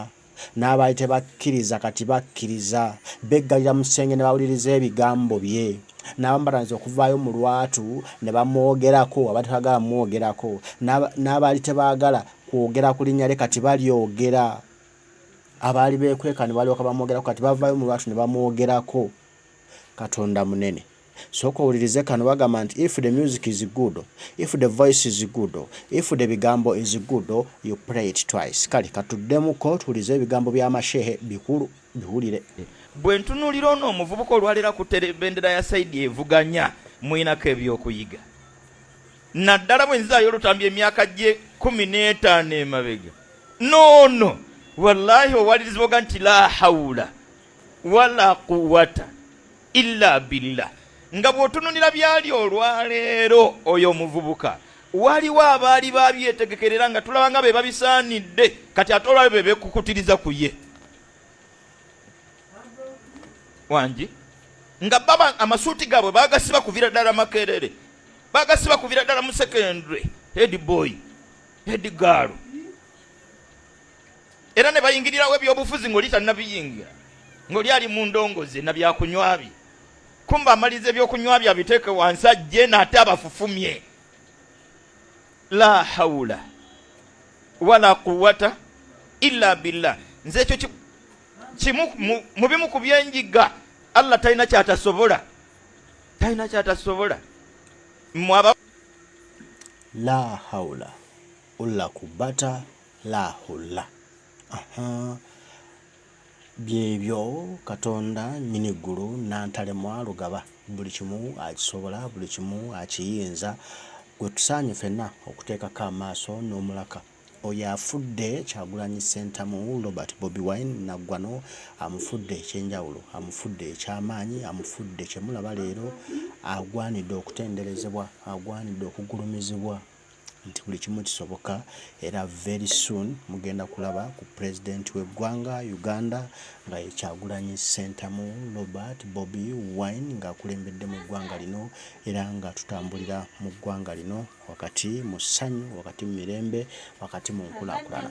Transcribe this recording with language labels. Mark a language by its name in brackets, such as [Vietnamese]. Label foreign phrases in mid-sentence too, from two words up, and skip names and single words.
[Ganda] N'abaali tebakkiriza kati bakkiriza beggalira mu kisenge ne bawuliriza ebigambo bye n'abambatanyiza okuvaayo mu lwatu ne bamwogerako abatagala mwogerako n'abaali tebaagala kwogera ku linnya lye kati balyogera. Abaali beekweka ne balyoka bamwogerako kati bavaayo mu lwatu ne bamwogerako. Katonda munene. Sooka owulirize kano bagamba nti [English] if the music is good, if the voice is good, if the bigambo is good, you play it twice. [Ganda] Kale katuddemuko tuwulize ebigambo by'amashehe bikulu biwulire. Bwe ntunuulira ono omuvubuka olwalira ku bendera ya saidi evuganya muyinako ebyokuyiga. Naddala bwe nzaayo olutambi emyaka gye 15 emabega. No. Wallahi owalirizibwaga nti [Arabic] لا حول ولا قوة إلا بالله. [Ganda] Nga bw'otunulira byali olwaleero oyo omuvubuka waliwo abaali babyetegekerera nga tulaba nga be babisaanidde kati ate olwayo be bekukutiriza ku ye wangi nga baba amasuuti gaabwe bagasiba kuvira ddala Makerere, bagasiba kuvira ddala mu secondary [English] head boy head girl, [Ganda] era ne bayingirirawo ebyobufuzi ng'oli tannabiyingira, ng'oli ali mu ndongoze na byakunywa bye, kumba amaliza ebyokunywa bye abiteeke wansi ajje n'ate abafufumye. [Arabic] لا حول ولا قوة إلا بالله. [Ganda] Nze ekyo kimu mu bimu ku byenjiga Allah talina kyatasobola, talina kyatasobola. [Arabic] لا حول ولا قوة لا حول. [Ganda] Byebyo Katonda nyini ggulu n'antalemwa lugaba, buli kimu akisobola, buli kimu akiyinza. Gwe tusaanye ffenna okuteekako amaaso n'omulaka. Oyo afudde Kyagulanyi Ssentamu Robert Bobi Wine naggwano amufudde ekyenjawulo, amufudde ekyamaanyi, amufudde kye mulaba leero, agwanidde okutenderezebwa, agwanidde okugulumizibwa nti buli kimu kisoboka, era [English] very soon [Ganda] mugenda kulaba ku president w'eggwanga Uganda nga ye Kyagulanyi Ssentamu Robert Bobi Wine ng'akulembedde mu ggwanga lino, era nga tutambulira mu ggwanga lino wakati mu ssanyu, wakati mu mirembe, wakati mu nkulaakulana.